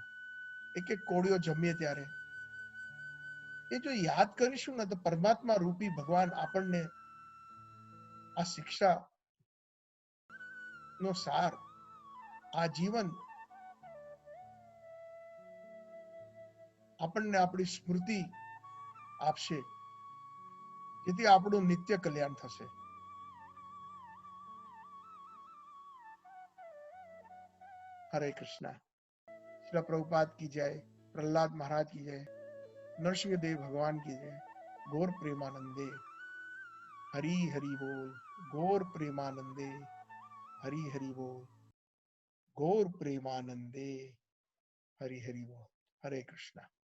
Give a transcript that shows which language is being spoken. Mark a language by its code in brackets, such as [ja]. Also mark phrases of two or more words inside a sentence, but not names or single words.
[gu] એક એક કોળીઓ જમીએ ત્યારે એ જો યાદ કરીશું ને તો પરમાત્મા રૂપી ભગવાન આપણને આ શિક્ષા નો સાર, આ જીવન આપણને આપણી સ્મૃતિ આપશે, જેથી આપણું નિત્ય કલ્યાણ થશે. હરે કૃષ્ણ. [hi] श्री प्रभुपाद की जय, प्रहलाद महाराज की जय, नरसिंहदेव भगवान की जय. गौर प्रेमानंदे हरि हरि बोल. गौर प्रेमानंदे हरि हरि बोल. गौर प्रेमानंदे हरि हरि बोल. हरे कृष्णा.